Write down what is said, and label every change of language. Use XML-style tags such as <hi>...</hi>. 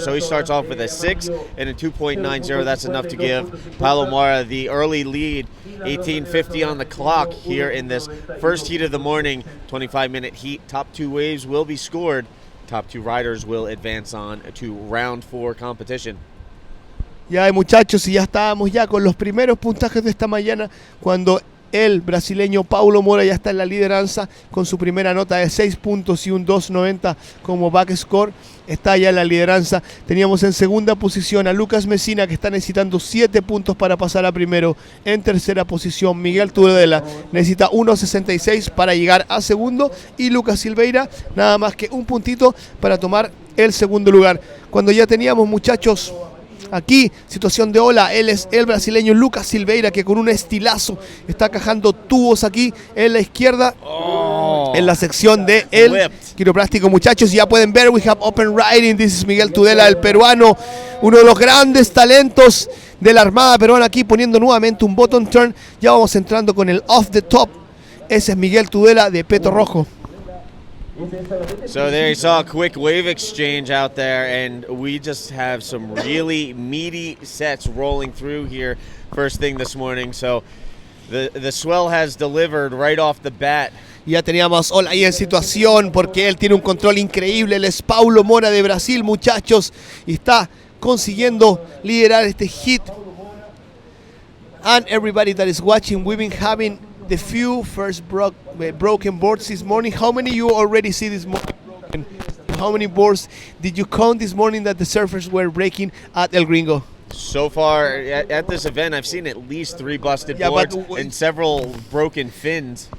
<en>So he starts off with a 6 and a 2.90. That's enough to give Paulo Mora the early lead. 18:50 on the clock here in this first heat of the morning. 25-minute heat. Top 2 waves will be scored. Top 2 riders will advance on to round 4 competition.</en> <es>Ya, muchachos, y ya estábamos ya con los primeros puntajes de esta mañana cuando el brasileño Paulo Mora ya está en la lideranza con su primera nota de 6 puntos y un 2.90 como back score. Está ya en la lideranza. Teníamos en segunda posición a Lucas Messina, que está necesitando 7 puntos para pasar a primero. En tercera posición Miguel Tudela necesita 1.66 para llegar a segundo. Y Lucas Silveira nada más que un puntito para tomar el segundo lugar. Cuando ya teníamos, muchachos, aquí, situación de ola, él es el brasileño Lucas Silveira, que con un estilazo está cajando tubos aquí en la izquierda, en la sección de el quiropráctico, muchachos. Ya pueden ver,</es> <en>we have open riding.</en> <es>This is Miguel Tudela, el peruano, uno de los grandes talentos de la Armada peruana, aquí poniendo nuevamente un bottom turn. Ya vamos entrando con el off the top. Ese es Miguel Tudela de peto rojo.</es> <en>So there you saw a quick wave exchange out there, and we just have some really meaty sets rolling through here first thing this morning. So the swell has delivered right off the bat.</en> <es>Ya teníamos Ola ahí en situación porque él tiene un control increíble. Él es Paulo Mora de Brasil, muchachos, y está consiguiendo liderar este hit.</es> <en>And everybody that is watching, we've been having the few first broken boards this morning. How many you already see this morning? How many boards did you count this morning that the surfers were breaking at El Gringo? So far at this event, I've seen at least 3 busted boards and several broken fins.</en>